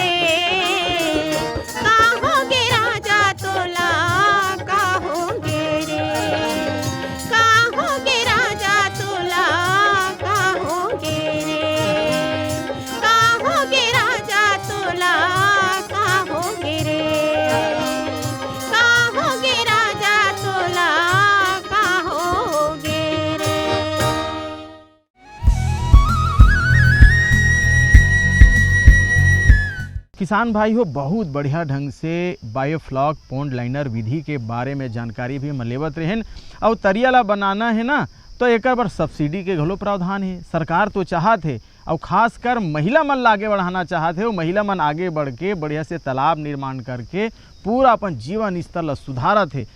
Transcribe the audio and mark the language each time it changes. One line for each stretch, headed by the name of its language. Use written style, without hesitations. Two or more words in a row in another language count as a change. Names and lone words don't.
Chhattisgarhi: का होगे राजा तोला का होगे रे, का होगे राजा तोला का होगे रे, का होगे राजा तोला का होगे रे, का होगे राजा तोला का होगे रे। किसान भाई हो, बहुत बढ़िया ढंग से
English: biofloc pond liner
Chhattisgarhi: विधि के बारे में जानकारी भी हम लेवत रहें। और तरिया ला बनाना है ना तो एक बार सब्सिडी के घलो प्रावधान है। सरकार तो चाहत है और खासकर महिला मन ला आगे बढ़ाना चाहत है। और महिला मन आगे बढ़ के बढ़िया से तालाब निर्माण करके पूरा अपन जीवन स्तर ला सुधारत है।